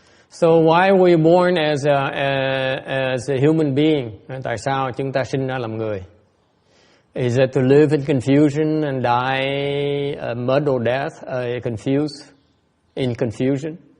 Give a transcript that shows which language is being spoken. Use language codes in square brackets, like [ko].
[en] So why were you born as a human being? [vi] Tại sao chúng ta sinh ra làm người? [en] Is it to live in confusion and die a muddled death, confused, in confusion?